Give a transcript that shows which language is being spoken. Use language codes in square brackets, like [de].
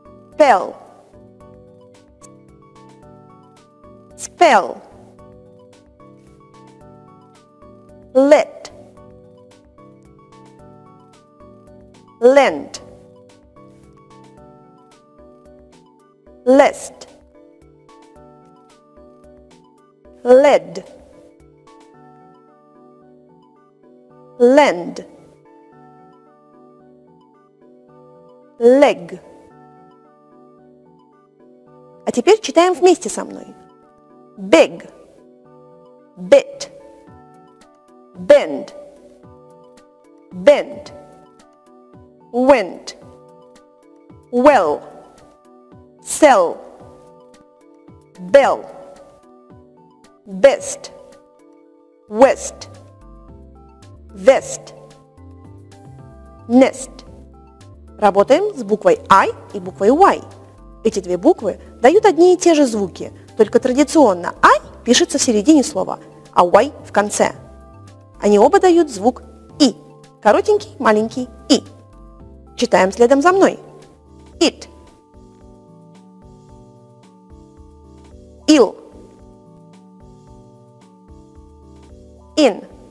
[en] spell, spell, lit, lent, list, lid, lend, leg. [ru] А теперь читаем вместе со мной. [en] Big, bit, bend, bent, went, well, sell, bell, best, west, vest, nest. [ru] Работаем с буквой I и буквой Y. Эти 2 буквы дают одни и те же звуки, только традиционно I пишется в середине слова, а Y в конце. Они оба дают звук И, коротенький, маленький И. Читаем следом за мной. [en] It, ill, in,